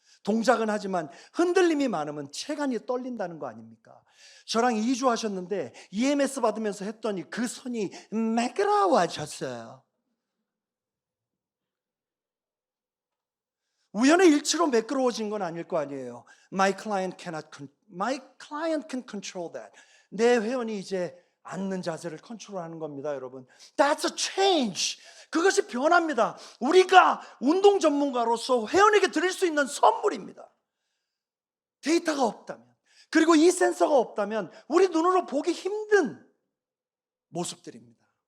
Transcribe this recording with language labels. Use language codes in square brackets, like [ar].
[ko] 동작은 하지만 흔들림이 많으면 체간이 떨린다는 거 아닙니까? 저랑 2주 하셨는데 EMS 받으면서 했더니 그 선이 매끄러워졌어요. 우연의 일치로 매끄러워진 건 아닐 거 아니에요. [en] My client can control that. [ko] 내 회원이 이제 앉는 자세를 컨트롤하는 겁니다, 여러분. [en] That's a change. [ko] 그것이 변합니다. 우리가 운동 전문가로서 회원에게 드릴 수 있는 선물입니다. 데이터가 없다면, 그리고 이 센서가 없다면 우리 눈으로 보기 힘든 모습들입니다.